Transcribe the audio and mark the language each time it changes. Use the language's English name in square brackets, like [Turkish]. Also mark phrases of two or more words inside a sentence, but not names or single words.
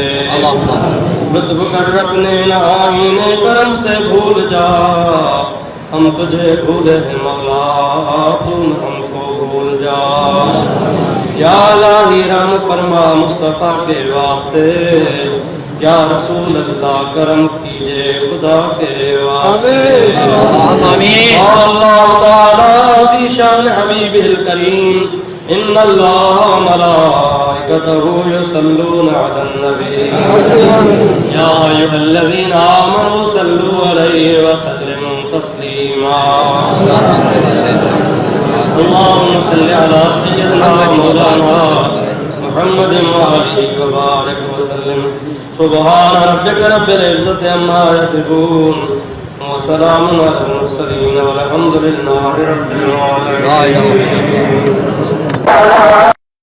[Urdu] لطف کر اپنے آئینے کرم سے بھول جا ہم تجھے بھولے ہیں مولا تم ہم کو بھول جا. یا الٰہی رحم فرما مصطفیٰ کے واسطے یا رسول اللہ کرم کیجیے خدا کے واسطے. [Arabic] آمين. الله تعالى بي شان حبيب الكريم إن الله وملائكته يصلون على النبي يا أيها الذين آمنوا صلوا عليه وسلموا تسليما. اللهم صل على سيدنا مولانا محمد وآله وبارك وسلم. سبحان ربك رب العزة عما يصفون وسلام على المرسلين والحمد لله رب العالمين.